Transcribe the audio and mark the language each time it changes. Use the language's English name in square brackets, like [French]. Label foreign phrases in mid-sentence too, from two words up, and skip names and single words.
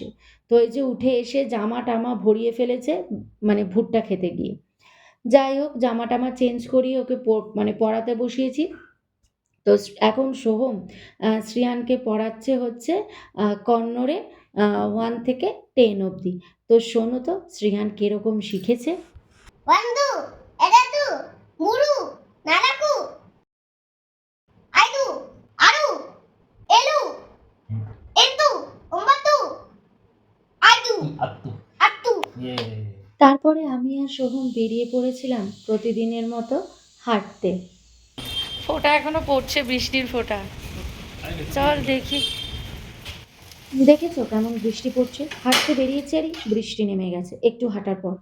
[Bangla] তো এই যে উঠে এসে জামা টামা ভরিয়ে ফেলেছে, মানে ভুট্টা খেতে গিয়ে। যাই হোক, জামা টামা চেঞ্জ করিয়ে ওকে মানে পড়াতে বসিয়েছি। তো এখন সোহম শ্রিয়ানকে পড়াচ্ছে হচ্ছে কন্নড়ে 1 থেকে 10 অবধি। তো শোনো তো শ্রিয়ান কিরকম শিখেছে। [Kannada] ಒಂದು ಎರಡು ಮೂರು ನಾಲ್ಕು ಐದು ಆರು ಏಳು ಎಂಟು ಒಂಬತ್ತು ಐದು ಹತ್ತು ಹತ್ತು [Bangla] তারপরে আমি আর সোহম বেরিয়ে পড়েছিলাম প্রতিদিনের মতো হাঁটতে। ফোঁটা এখনো পড়ছে, বৃষ্টির ফোঁটা। চল দেখি। দেখেছো কেমন বৃষ্টি পড়ছে? হাঁটতে বেরিয়েছি আর বৃষ্টি নেমে গেছে একটু হাঁটার পর।